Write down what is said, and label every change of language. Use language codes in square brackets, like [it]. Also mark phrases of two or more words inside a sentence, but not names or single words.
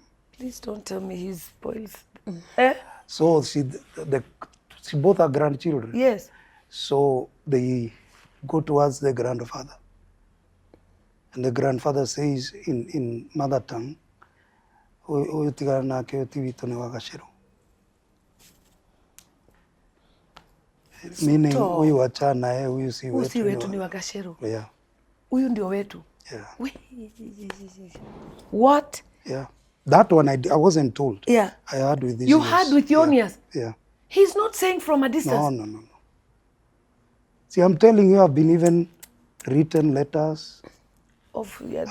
[en] Please don't tell me he spoils. So she both are grandchildren. Yes. So they go towards the grandfather. And the grandfather says in mother tongue, [ki] "Oyo tigana nake otiwito ni wa Gacheru." [en] Meaning, [sw] huyu wachana naye, huyu si wetu. Usi wetu ni wa Gacheru. [en] Yeah. [sw] Huyu ndio wetu. [en] Yeah. What? Yeah. That one I wasn't told. Yeah. I heard with this. You heard with your own ears? Yeah. He's not saying from a distance. No. See, I'm telling you, I've been even written letters. That